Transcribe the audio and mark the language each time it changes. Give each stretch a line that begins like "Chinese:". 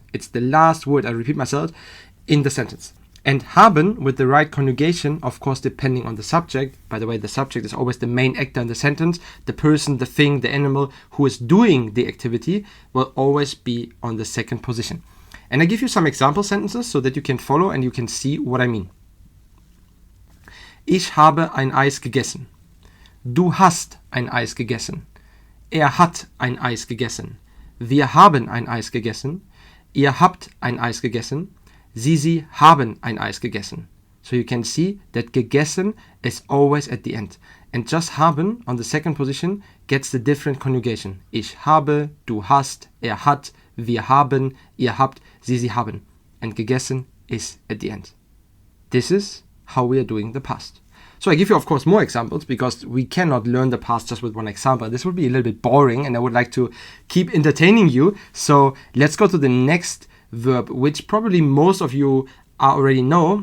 English: It's the last word, I repeat myself, in the sentence. And haben, with the right conjugation, of course, depending on the subject. By the way, the subject is always the main actor in the sentence. The person, the thing, the animal who is doing the activity will always be on the second position. And I give you some example sentences so that you can follow and you can see what I mean.
German: Ich habe ein Eis gegessen. Du hast ein Eis gegessen. Er hat ein Eis gegessen. Wir haben ein Eis gegessen. Ihr habt ein Eis gegessen. Sie haben ein Eis gegessen.
English: So you can see that gegessen is always at the end. And just haben on the second position gets the different conjugation.
German: Ich habe, du hast, er hat, wir haben, ihr habt, sie haben.
English: And gegessen is at the end. This is how we are doing the past. So I give you, of course, more examples because we cannot learn the past just with one example. This would be a little bit boring and I would like to keep entertaining you. So let's go to the next verb, which probably most of you already know.